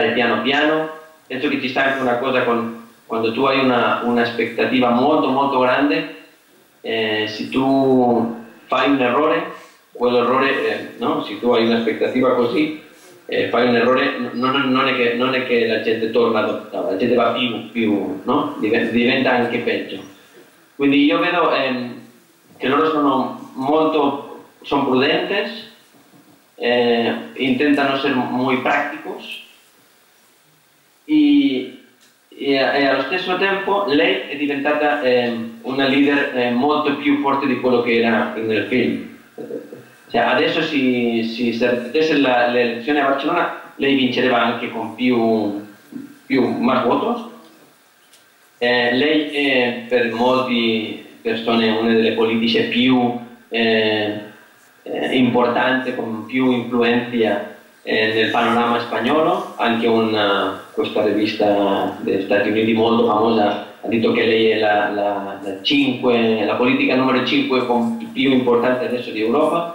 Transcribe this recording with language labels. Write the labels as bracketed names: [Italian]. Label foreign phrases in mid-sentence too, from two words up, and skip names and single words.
[Italian] Penso che ci sta anche una cosa con quando tu hai un'aspettativa molto molto grande, se tu fai un errore, quell'errore, no? Se tu hai un'aspettativa così, fai un errore, non è che la gente torna dopo, la gente va più no? Diventa anche peggio. Quindi io vedo che loro sono prudentes, intentano [Spanish] ser muy prácticos [Italian] e allo stesso tempo lei è diventata una leader molto più forte di quello che era nel film. Cioè, adesso se perdesse le elezioni a Barcellona, lei vincerebbe anche con [Spanish] más votos. [Italian] Lei è per molte persone una delle politiche più importanti, con più influenza nel panorama spagnolo. Anche questa rivista degli Stati Uniti molto famosa ha detto che lei è la politica numero 5 più importante adesso di Europa.